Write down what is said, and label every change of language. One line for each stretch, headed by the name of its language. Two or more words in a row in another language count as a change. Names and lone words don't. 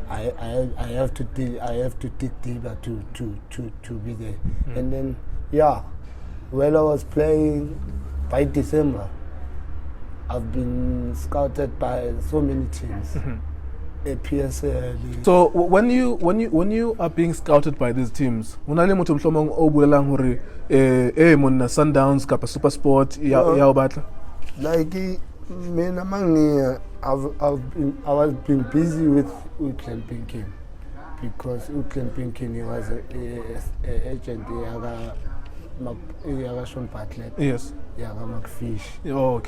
English: I have to dig deeper to be there. And then while I was playing, by December, I've been scouted by so many teams. A PSL. So when you are being scouted by these teams,
Southern Sotho: unale motho mhlomong o bulelang hore monna Sundowns kapa SuperSport ya o batla?
English: Like
Zulu: mina mangi
English: I was been busy with Clan Pinkin, because Clan Pinkin was a agent yaga Sean Bartlett. Yes.
Southern Sotho: Yaga McFish.
English: Oh, okay.